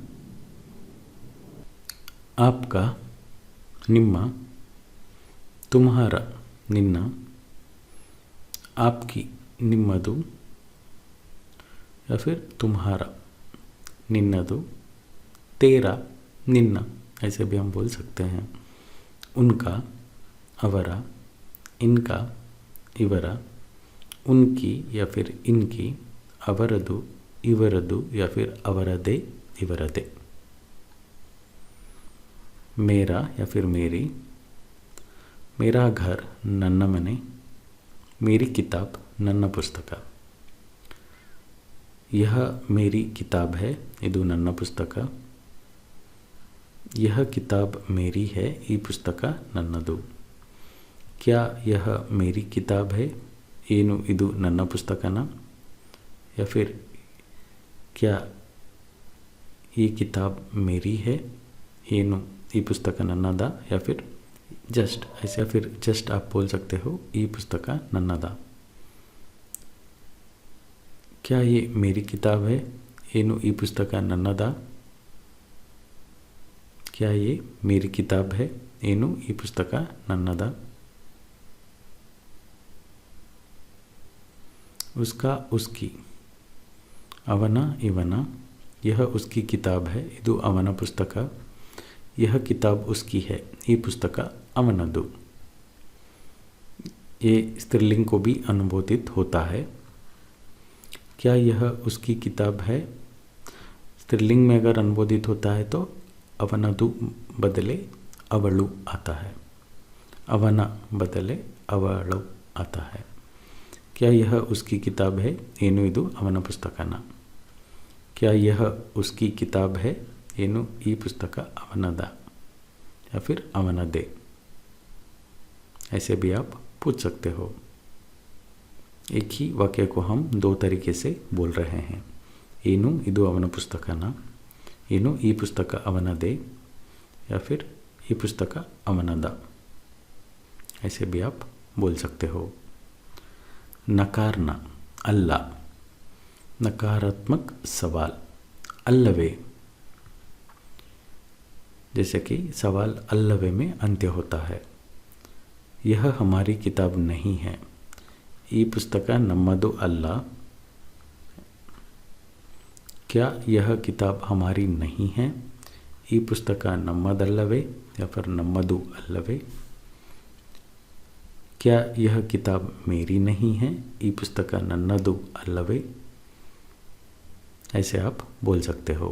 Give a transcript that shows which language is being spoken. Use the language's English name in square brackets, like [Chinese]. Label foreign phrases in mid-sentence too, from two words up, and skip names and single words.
[Hindi] आपका ನಿಮ್ಮ, तुम्हारा निन्न. आपकी ನಿಮ್ಮದು, या फिर तुम्हारा निन्नದು. तेरा निन्न, ऐसे भी हम बोल सकते हैं. उनका ಅವರ. इनका ಇವರ. उनकी या फिर इनकी, [Kannada] ಅವರದು ಇವರದು, [Hindi] या फिर [Kannada] ಅವರದೇ ಇವರದೇ. [Hindi] मेरा या फिर मेरी. मेरा घर [Kannada] ನನ್ನ ಮನೆ. [Hindi] मेरी किताब [Kannada] ನನ್ನ ಪುಸ್ತಕ. [Hindi] यह मेरी किताब है, [Kannada] ಇದು ನನ್ನ ಪುಸ್ತಕ. [Hindi] यह किताब मेरी है, [Kannada] ಈ ಪುಸ್ತಕ ನನ್ನದು. [Hindi] क्या यह मेरी किताब है, [Kannada] ಏನು ಇದು ನನ್ನ ಪುಸ್ತಕನ. [Hindi] या फिर क्या ये किताब मेरी है, [Kannada] ಏನು ಈ ಪುಸ್ತಕ ನನ್ನದ. [Hindi] या फिर जस्ट ऐसे, फिर जस्ट आप बोल सकते हो [Kannada] ಈ ಪುಸ್ತಕ ನನ್ನದ। [Hindi] क्या ये मेरी किताब है? [Kannada] ಏನು ಈ ಪುಸ್ತಕ ನನ್ನದ? [Hindi] क्या ये मेरी किताब है? [Kannada] ಏನು ಈ ಪುಸ್ತಕ ನನ್ನದ? [Hindi] उसका उसकी, [Kannada] ಅವನ ಇವನ, [Hindi] यह उसकी किताब है, [Kannada] ಇದು ಅವನ ಪುಸ್ತಕ, [Hindi] यह किताब उसकी है, [Kannada] ಈ ಪುಸ್ತಕ ಅವನದು। [Hindi] ये स्त्रीलिंग को भी अनुबोधित होता है। क्या यह उसकी किताब है? स्त्रीलिंग में अगर अनुबोधित होता है तो ಅವನದು बदले ಅವಳು आता है, ಅವನ बदले ಅವಳು आता है। क्या यह उसकी किताब है? [Kannada] ಏನು ಇದು ಅವನ ಪುಸ್ತಕನ? [Hindi] क्या यह उसकी किताब है? [Kannada] ಏನು ಈ ಪುಸ್ತಕ ಅವನದ, [Hindi] या फिर ಅವನದೇ। ऐसे भी आप पूछ सकते हो। एक ही वाक्य को हम दो तरीके से बोल रहे हैं। [Kannada] ಏನು ಇದು ಅವನ ಪುಸ್ತಕನ, ಏನು ಈ ಪುಸ್ತಕ ಅವನದೇ, [Hindi] या फिर [Kannada] ಈ ಪುಸ್ತಕ ಅವನದ। [Hindi] ऐसे भी आप बोल सकते हो। नकारना, अल्ल, नकारात्मक सवाल, अल्लवे। जैसे कि सवाल अल्लवे में अंत्य होता है। यह हमारी किताब नहीं है, [Kannada] ಈ ಪುಸ್ತಕ ನಮ್ಮದು ಅಲ್ಲ। [Hindi] क्या यह किताब हमारी नहीं है? [Kannada] ಈ ಪುಸ್ತಕ ನಮ್ಮದಲ್ಲವೇ, [Hindi] या फिर [Kannada] ನಮ್ಮದು ಅಲ್ಲವೇ। [Hindi] क्या यह किताब मेरी नहीं है? [Kannada] ಈ ಪುಸ್ತಕ ನನ್ನದು ಅಲ್ಲವೇ। [Hindi] ऐसे आप बोल सकते हो।